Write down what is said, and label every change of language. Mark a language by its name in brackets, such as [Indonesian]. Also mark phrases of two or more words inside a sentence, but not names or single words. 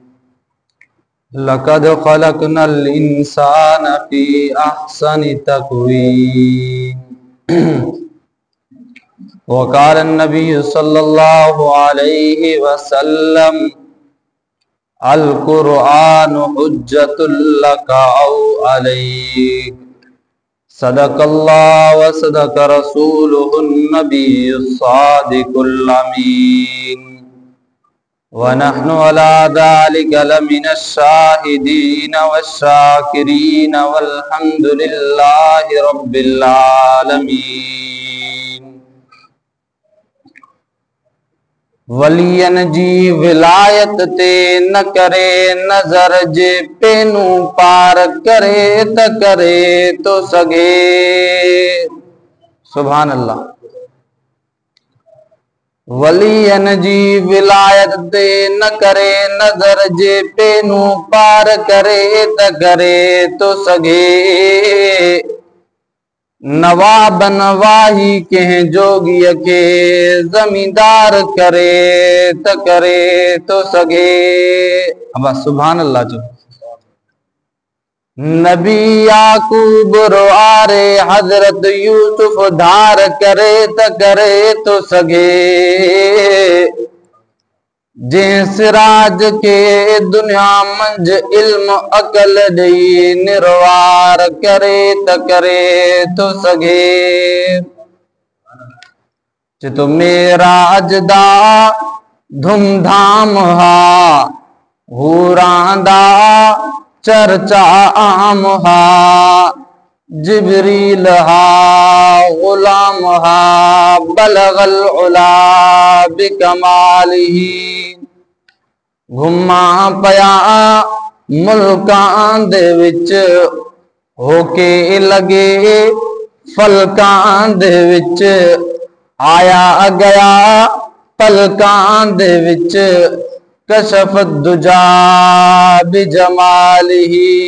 [Arabic] لقد خلقنا الإنسان في أحسن تقويم وقال النبي صلى الله عليه وسلم القرآن حجة لك أو عليك صدق الله وصدق رسوله النبي الصادق الأمين ونحن على ذلك لمن الشاهدين والشاكرين والحمد لله رب العالمين. [Sindhi] वलियन जी विलायत ते न करे नजर जे पेनू पार करे त करे तो सगे। [Arabic] سبحان الله. [Sindhi] वलियन जी विलायत ते न करे नजर जे पेनू पार करे त करे तो सगे। नवाबन वाही के जोगिय के जमींदार करे त करे तो सगे। अब [Arabic] سبحان الله. [Sindhi] जो नबी याकूब रोआरे हजरत यूसुफ धार करे त करे तो सगे। जे सिराज के दुनिया मंज इल्म अकल दई निर्वार करे त करे तो सगे। [Punjabi] چتو میرا اجدا دھومدھام ہا حوراندا چرچا عام ہا جبریل ہا غلام ہا [Arabic] بلغ العلى بكماله. [Punjabi] گھما پیا ملکاں دے وچ ہوکے لگے فلکاں دے وچ آیا گیا پلکاں دے وچ [Arabic] كشف الدجى بجماله.